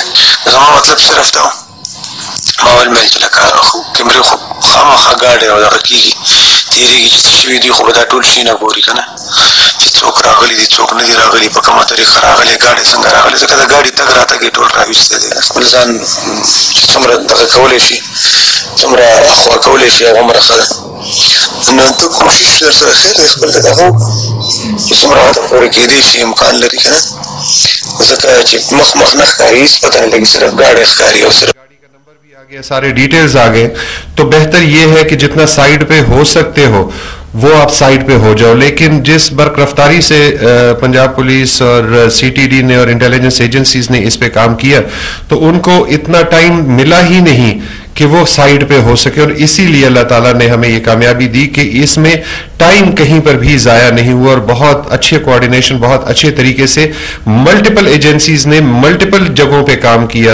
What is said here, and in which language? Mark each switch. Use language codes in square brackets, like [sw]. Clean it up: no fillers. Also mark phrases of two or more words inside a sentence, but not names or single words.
[ps] زما مطلب صرف دا و، ما ویل مې چې لکه کیمرې خو خامخا ګاډی او دغه کېږي، تېرېږي چې څه شوي دي، خو به دا ټول شي نه ګوري که نه، چې څوک راغلي دي څوک نه دي راغلي، په کومه طریقه راغلي، ګاډی څنګه راغلی، ځکه د ګاډي تګ راتګ یې ټول راویستی دی، خپل ځان چې څومره دغه کولی شي، څومره خوا کولی شي، هغومره ښه ده. نو ته کوشش در سره خیر دی، خپل ته دغه وکړه چې څومره حده پورې کېدی شي، امکان لري که نه، ځکه چې مخ مخ نه ښکاري، هېڅ پته نه لګي، صرف ګاډی ښکاري او صرف [ur] سارے ڈیٹیلز آ گئے. تو بہتر یہ ہے کہ جتنا سائٹ پہ ہو سکتے ہو وہ آپ سائٹ پہ ہو جاؤ. لیکن جس برق رفتاری سے پنجاب پولیس اور سی ٹی ڈی نے اور [en] intelligence agencies [ur] نے اس پہ کام کیا، تو ان کو اتنا ٹائم ملا ہی نہیں کہ وہ سائٹ پہ ہو سکے، اور اسی لیے اللہ تعالیٰ نے ہمیں یہ کامیابی دی کہ اس میں ٹائم کہیں پر بھی ضائع نہیں ہوا، اور بہت اچھے کوآرڈینیشن، بہت اچھے طریقے سے [en] multiple agencies [ur] نے ملٹیپل جگہوں پہ کام کیا.